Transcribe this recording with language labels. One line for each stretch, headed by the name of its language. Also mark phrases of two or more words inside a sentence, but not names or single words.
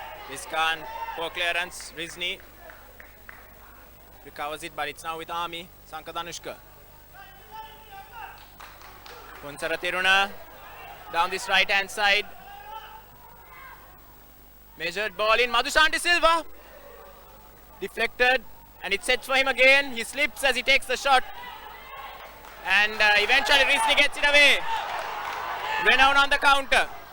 English: Iskan, poor clearance. Rizni recovers it, but it's now with Army. Sankadanushka. Punsara Tiruna down this right hand side. Measured ball in. Madhushanti Silva. Deflected, and it's set for him again. He slips as he takes the shot. And eventually Rizni gets it away. Renown on the counter.